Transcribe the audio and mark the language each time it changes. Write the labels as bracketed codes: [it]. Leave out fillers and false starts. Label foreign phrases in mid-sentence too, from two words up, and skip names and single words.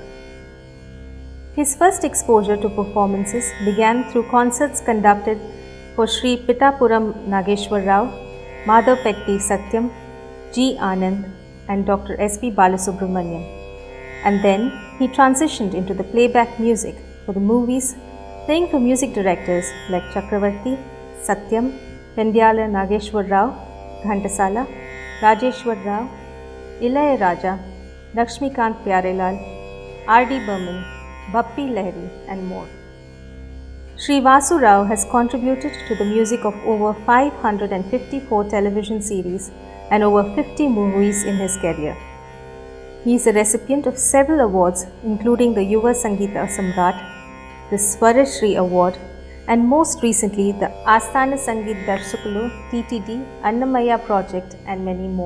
[en] His first exposure to performances began through concerts conducted for Sri Pitapuram Nageshwar Rao, Madhav Petti Satyam, G. Anand and Dr. S.P. Balasubramanian. And then he transitioned into the playback music for the movies, playing for music directors like Chakravarti, Satyam, Pendyala Nageshwar Rao, Ghantasala, Rajeshwar Rao, Ilayaraja, Lakshmikant Pyarelal, R.D. Burman, Bappi Lahiri and more. Sri Vasu Rao has contributed to the music of over 554 television series and over 50 movies in his career. He is a recipient of several awards including the Yuva Sangeeta Samrat, the Swarashri Award and most recently the Asthana Sangeet Darshakalu TTD Annamaya project and many more.